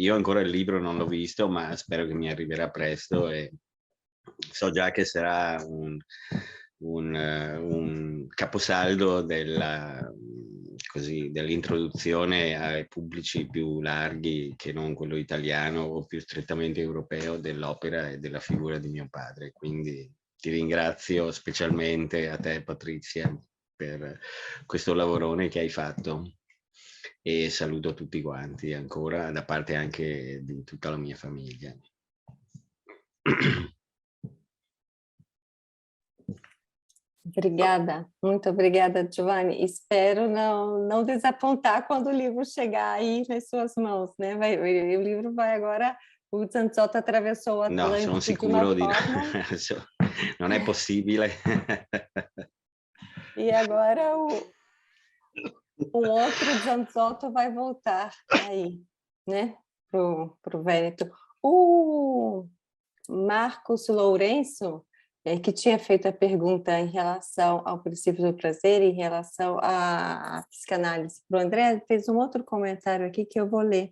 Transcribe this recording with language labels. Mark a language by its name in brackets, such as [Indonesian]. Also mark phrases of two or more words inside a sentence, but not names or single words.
[Italian] Io ancora il libro non l'ho visto, ma spero che mi arriverà presto e so già che sarà un caposaldo dell'introduzione ai pubblici più larghi che non quello italiano o più strettamente europeo dell'opera e della figura di mio padre. Quindi ti ringrazio specialmente a te, Patrizia, per questo lavorone che hai fatto e saluto tutti quanti ancora da parte anche di tutta la mia famiglia. [Portuguese] Obrigada, muito obrigada, Giovanni. Espero não desapontar quando o livro chegar aí nas suas mãos, né? O livro vai agora, o Zanzotto atravessou o Atlântico [Italian] No, sono [Portuguese] de uma [Italian] sicuro di no. [Portuguese] forma... [Italian] Non è possibile. [Portuguese] E agora um outro Zanzotto vai voltar aí, né? Pro Vêneto. O Marcos Lourenço, que tinha feito a pergunta em relação ao princípio do prazer, em relação à psicanálise para o André, fez um outro comentário aqui que eu vou ler.